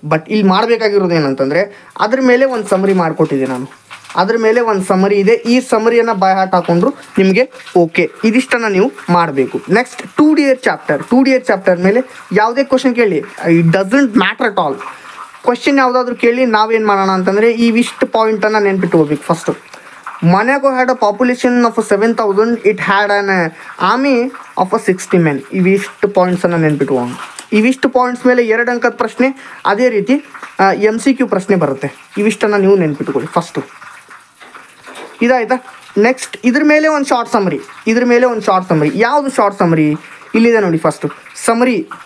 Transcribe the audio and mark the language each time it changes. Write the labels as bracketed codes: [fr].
[kn] But ಇಲ್ಲಿ ಮಾಡಬೇಕಾಗಿರೋದು ಏನಂತಂದರೆ ಅದ್ರ ಮೇಲೆ ಒಂದು ಸಮರಿ ಮಾಡಿಕೊಟ್ಟಿದ್ದೆ ನಾನು, ಅದ್ರ ಮೇಲೆ ಒಂದು ಸಮರಿ ಇದೆ. ಈ ಸಮರಿಯನ್ನು ಬೈ ಹಾರ್ಟ್ ಹಾಕೊಂಡ್ರು ನಿಮಗೆ ಓಕೆ. ಇದಿಷ್ಟನ್ನು ನೀವು ಮಾಡಬೇಕು. ನೆಕ್ಸ್ಟ್ 2D ಚಾಪ್ಟರ್ ಮೇಲೆ ಯಾವುದೇ ಕ್ವಶನ್ ಕೇಳಿ, [en] It doesn't matter at all. [kn] Question ಯಾವುದಾದ್ರೂ ಕೇಳಿ ನಾವೇನು ಮಾಡೋಣ ಅಂತಂದರೆ ಇವಿಷ್ಟು ಪಾಯಿಂಟನ್ನು ನೆನ್ಪಿಟ್ಕೋಬೇಕು. [en] First, Monaco had a population of 7,000. It had an army of 60 men. [kn] ಇವಿಷ್ಟು ಪಾಯಿಂಟ್ಸನ್ನು ನೆನ್ಪಿಟ್ಕೋಣ. ಇವಿಷ್ಟು ಪಾಯಿಂಟ್ಸ್ ಮೇಲೆ 2 ಅಂಕದ ಪ್ರಶ್ನೆ, ಅದೇ ರೀತಿ MCQ ಪ್ರಶ್ನೆ ಬರುತ್ತೆ. ಇವಿಷ್ಟನ್ನು ನೀವು ನೆನ್ಪಿಟ್ಕೊಳ್ಳಿ ಫಸ್ಟು. ಇದಾಯ್ತಾ? ನೆಕ್ಸ್ಟ್ ಇದ್ರ ಮೇಲೆ ಒಂದು ಶಾರ್ಟ್ ಸಮರಿ. ಯಾವುದು ಶಾರ್ಟ್ ಸಮರಿ? ಇಲ್ಲಿದೆ ನೋಡಿ. First summary.